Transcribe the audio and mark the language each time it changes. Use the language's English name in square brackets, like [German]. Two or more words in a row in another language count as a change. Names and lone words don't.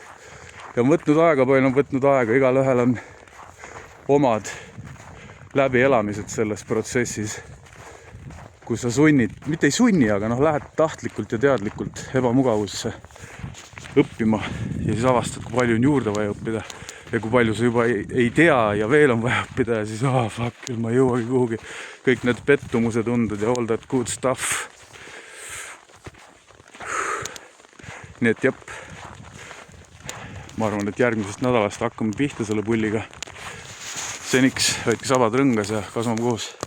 [Estonian] Ja on võtnud aega, palju on võtnud aega, igal ühel on omad läbielamised selles protsessis, kus sa sunnid, mitte ei sunni, aga lähed tahtlikult ja teadlikult ebamugavusse õppima ja siis avastad, kui palju on juurde vaja õppida ja kui palju sa juba ei tea ja veel on vaja õppida ja siis fuck, ma ei jõuagi kuhugi. Kõik need pettumuse tunded ja [English] all that good stuff. [Estonian] Nii et jep, ma arvan, et järgmisest nädalast hakkame pihta selle pulliga. Seniks hoidke sabad rõngas ja kasvame koos.